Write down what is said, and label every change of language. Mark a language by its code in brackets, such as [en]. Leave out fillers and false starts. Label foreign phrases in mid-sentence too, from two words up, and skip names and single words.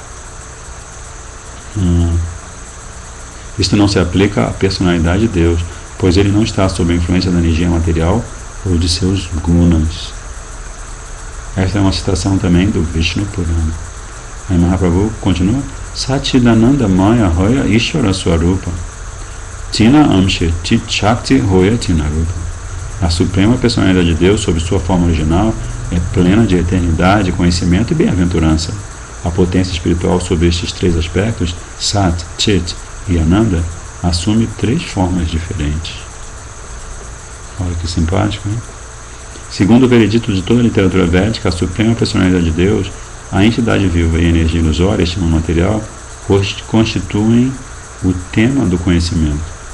[pt] Isto não se aplica à personalidade de Deus, pois ele não está sob a influência da energia material ou de seus gunas. Esta é uma citação também do Vishnu Purana. Aí Mahaprabhu continua: [bn] সচ্চিদানন্দ ময় হয় ঈশ্বর স্বরূপ তিন অংশে চিৎ শক্তি হয় তিন রূপ. [pt] A Suprema Personalidade de Deus, sob sua forma original, é plena de eternidade, conhecimento e bem-aventurança. A potência espiritual sobre estes três aspectos, Sat, Chit e Ananda, assume três formas diferentes. Olha que simpático, hein? Segundo o veredito de toda a literatura védica, a Suprema Personalidade de Deus, a entidade viva e a energia ilusória, este mundo material, constituem o tema do conhecimento.